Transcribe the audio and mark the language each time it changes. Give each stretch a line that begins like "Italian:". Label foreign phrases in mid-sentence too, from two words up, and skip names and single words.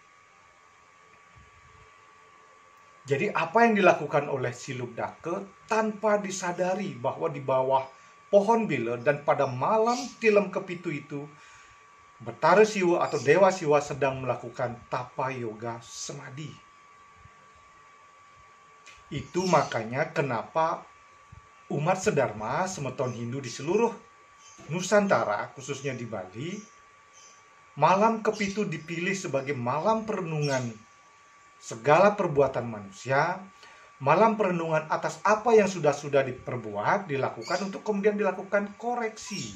Indonesian: Jadi apa yang dilakukan oleh si Lubdaka tanpa disadari bahwa di bawah pohon bile dan pada malam tilem kepitu itu Betara Siwa atau Dewa Siwa sedang melakukan tapa yoga samadhi. Itu makanya kenapa umat sedharma semeton Hindu di seluruh Nusantara, khususnya di Bali, malam kepitu dipilih sebagai malam perenungan segala perbuatan manusia, malam perenungan atas apa yang sudah diperbuat, dilakukan untuk kemudian dilakukan koreksi.